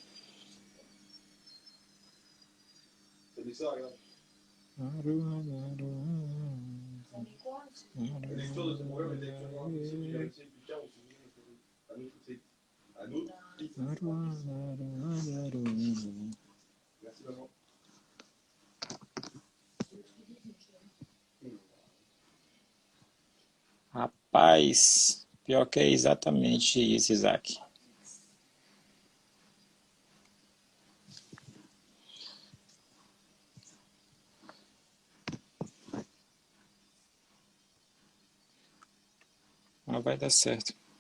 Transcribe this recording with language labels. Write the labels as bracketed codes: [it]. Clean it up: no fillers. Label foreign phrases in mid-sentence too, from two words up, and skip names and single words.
[fr] T'as dit ça, regarde. Ça dit quoi? La lecture de ce programme est actuellement impossible. J'ai vérifié plus tard, on s'est dit un autre site. Un autre site. Merci, maman. [pt] Rapaz, pior que é exatamente isso, Isaac. Mas vai dar certo.